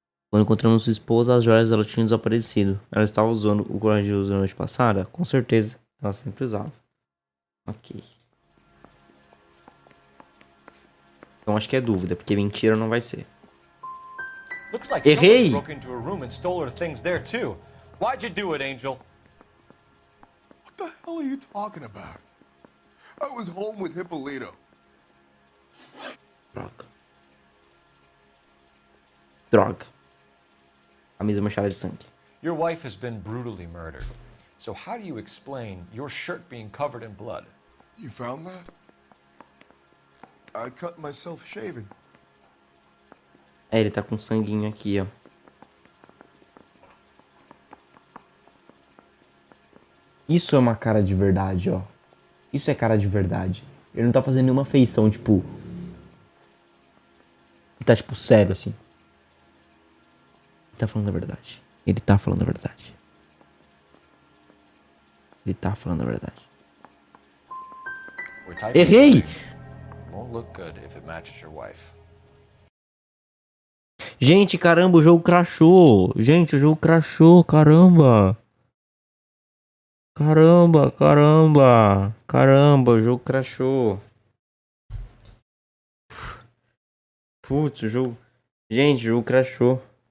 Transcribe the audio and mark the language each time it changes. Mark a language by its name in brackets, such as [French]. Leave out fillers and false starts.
[Portuguese] Quando encontramos sua esposa, as joias dela tinham desaparecido. Ela estava usando o colar religioso na noite passada? Com certeza. Ela sempre usava. Ok. Então acho que é dúvida, porque mentira não vai ser. [English] Looks like someone broke into a room and stole her things there too. Why'd you do it, Angel? What the hell are you talking about? I was home with Hippolito. [Portuguese] Droga. Droga. Camisa manchada de sangue. [English] Your wife has been brutally murdered. So how do you explain your shirt being covered in blood? You found that? I cut myself shaving. [Portuguese] É, ele tá com sanguinho aqui, ó. Isso é uma cara de verdade, ó. Isso é cara de verdade. Ele não tá fazendo nenhuma feição, tipo... Ele tá, tipo, sério, assim. Ele tá falando a verdade. Ele tá falando a verdade. Ele tá falando a verdade. Errei! [English] Won't look good if it matches your wife. [Portuguese] Gente, caramba, o jogo crashou. Gente, o jogo crashou, caramba. Caramba, caramba. Caramba, o jogo crashou. Putz, o jogo... Gente, o jogo crashou.